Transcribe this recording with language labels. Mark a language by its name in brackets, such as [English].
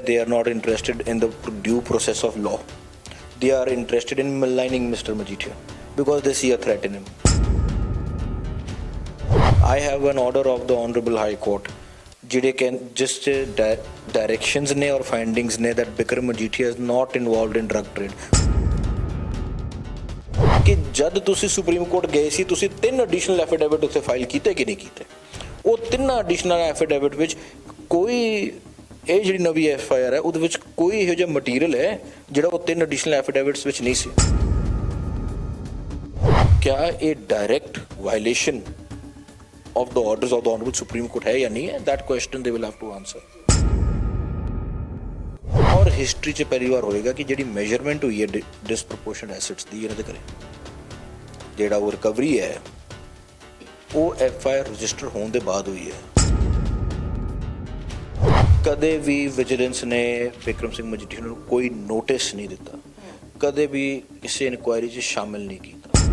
[English] They are not interested in the due process of law, they are interested in maligning Mr. Majeethia because they see a threat in him. I have an order of the Honorable High Court [Punjabi] ਜਿਹੜੇ ਕਿ ਜਿਸ 'ਚ directions ਨੇ ਔਰ findings ਨੇ [English] that Bikram Majeethia is not involved in drug trade. [Punjabi] ਕਿ ਜਦ ਤੁਸੀਂ ਸੁਪਰੀਮ ਕੋਰਟ ਗਏ ਸੀ ਤੁਸੀਂ 3 ਐਡੀਸ਼ਨਲ ਐਫੀਡੇਵਿਟ ਉੱਥੇ ਫਾਈਲ ਕੀਤੇ ਕਿ ਨਹੀਂ ਕੀਤੇ? ਉਹ 3 ਐਡੀਸ਼ਨਲ ਐਫੀਡੇਵਿਟ ਵਿੱਚ ਕੋਈ ਇਹ ਜਿਹੜੀ ਨਵੀਂ FIR ਹੈ ਉਹਦੇ ਵਿੱਚ ਕੋਈ ਇਹੋ ਜਿਹਾ ਮਟੀਰੀਅਲ ਹੈ ਜਿਹੜਾ ਉਹ 3 ਐਡੀਸ਼ਨਲ ਐਫੀਡੇਵਿਟਸ ਵਿੱਚ ਨਹੀਂ ਸੀ। [Hindi] क्या ये direct violation of the orders [English] of the Honorable Supreme Court [Hindi] है या नहीं है? [English] That question they will have to answer. [Hindi] और [Punjabi] हिस्ट्री 'ਚ ਪਹਿਲੀ ਵਾਰ ਹੋਏਗਾ ਕਿ ਜਿਹੜੀ ਮੈਜ਼ਰਮੈਂਟ ਹੋਈ ਹੈ ਡਿਸਪ੍ਰੋਪੋਰਸ਼ਨੇਟ ਐਸੈਟਸ ਦੀ ਇਹਨਾਂ ਦੇ ਘਰੇ, ਜਿਹੜਾ ਉਹ ਰਿਕਵਰੀ ਹੈ ਉਹ FIR ਰਜਿਸਟਰ ਹੋਣ ਦੇ ਬਾਅਦ ਹੋਈ ਹੈ। ਕਦੇ ਵੀ ਵਿਜੀਲੈਂਸ ਨੇ ਬਿਕਰਮ ਸਿੰਘ ਮਜੀਠੀਆ ਨੂੰ ਕੋਈ ਨੋਟਿਸ ਨਹੀਂ ਦਿੱਤਾ, ਕਦੇ ਵੀ ਕਿਸੇ ਇਨਕੁਆਇਰੀ 'ਚ ਸ਼ਾਮਿਲ ਨਹੀਂ ਕੀਤਾ।